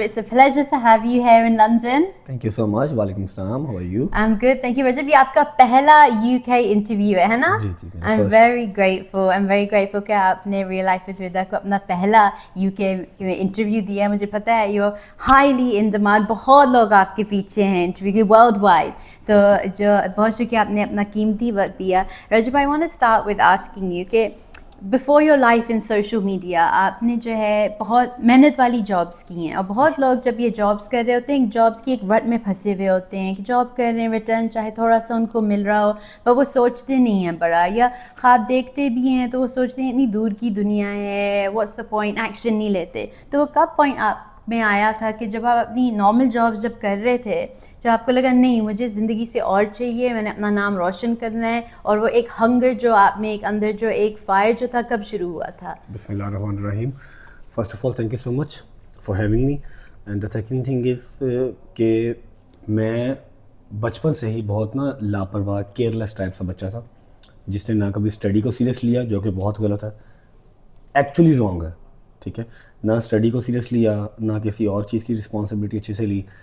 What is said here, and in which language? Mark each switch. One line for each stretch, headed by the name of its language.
English: It's a pleasure to have you here in London. Thank you so much. Walaikum assalam. How are you? I'm good, thank you Rajab.
Hindi: ये आपका पहला UK interview है ना? जी,
English: I'm first. very grateful. I'm very grateful
Hindi: कि आपने Real Life with Rida को अपना पहला UK में interview दिया. मुझे पता है
English: you're highly in demand.
Hindi: बहुत लोग आपके पीछे हैं interview के worldwide. तो जो बहुत शुक्रिया आपने अपना कीमती वक्त दिया.
English: Rajab, I want to start with asking you
Hindi: कि
English: before your life in social media
Hindi: आपने जो है बहुत मेहनत वाली जॉब्स की हैं, और बहुत लोग जब ये जॉब्स कर रहे होते हैं जॉब्स की एक रट में फंसे हुए होते हैं कि जॉब कर रहे हैं, रिटर्न चाहे थोड़ा सा उनको मिल रहा हो पर वो सोचते नहीं हैं बड़ा, या ख्वाब देखते भी हैं तो वो सोचते हैं इतनी दूर की दुनिया है,
English: what's the point,
Hindi: एक्शन नहीं लेते. तो वो कब पॉइंट आप में आया था कि जब आप अपनी नॉर्मल जॉब्स जब कर रहे थे जो आपको लगा नहीं मुझे ज़िंदगी से और चाहिए, मैंने अपना नाम रोशन करना है, और वो एक हंगर जो आप में एक अंदर जो एक फायर जो था कब शुरू हुआ था?
Arabic: बिस्मिल्लाहिर्रहमानिर्रहीम.
English: First of all, thank you so much for having me. And the second thing is
Hindi: कि मैं बचपन से ही बहुत ना लापरवाह केयरलेस टाइप सा बच्चा था जिसने ना कभी स्टडी को सीरियस लिया, जो कि बहुत गलत है, एक्चुअली रॉन्ग है. ठीक है, ना स्टडी को सीरियस लिया, ना किसी और चीज़ की रिस्पॉन्सिबिलिटी अच्छे से ली.